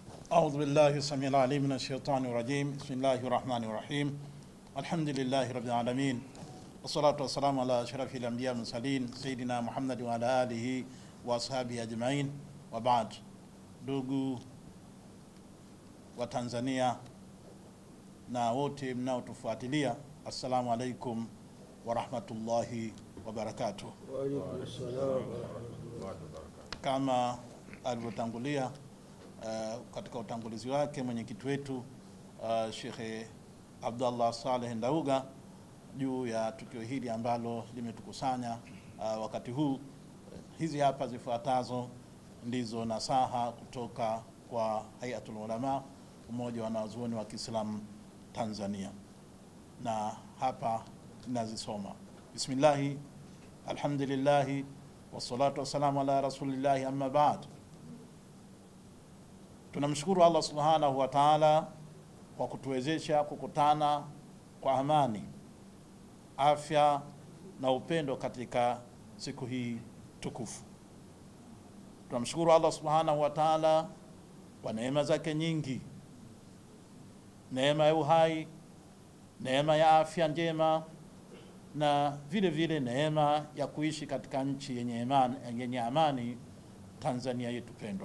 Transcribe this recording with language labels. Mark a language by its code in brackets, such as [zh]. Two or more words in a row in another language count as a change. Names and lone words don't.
[ar] أعوذ بالله السميع العليم من الشيطان الرجيم. بسم الله الرحمن الرحيم. الحمد لله رب العالمين، والصلاة والسلام على أشرف الأنبياء والمرسلين سيدنا محمد وعلى آله وأصحابه أجمعين. وبعد. [sw] Ndugu wa Tanzania na wote mnaotufuatilia, [ar] السلام عليكم ورحمة الله وبركاته. وعليكم السلام ورحمة الله وبركاته. [sw] Kama alivyotangulia katika utangulizi wake mwenyekiti wetu Sheikh Abdullah Saleh Ndauga juu ya tukio hili ambalo limetukusanya wakati huu, hizi hapa zifuatazo ndizo nasaha kutoka kwa Hayatul Ulama, umoja wa wanazuoni wa Kiislamu Tanzania, na hapa nazisoma. [ar] بسم الله، الحمد لله، والصلاة والسلام على رسول الله، أما بعد. [sw] Tunamshukuru Allah [ar] سبحانه وتعالى [sw] kwa kutuwezesha kukutana kwa amani, afya na upendo katika siku hii tukufu. Tunamshukuru Allah [ar] سبحانه وتعالى [sw] kwa neema zake nyingi, neema ya uhai, neema ya afya njema, na vile vile neema ya kuishi katika nchi yenye amani, Tanzania yetu pendwa.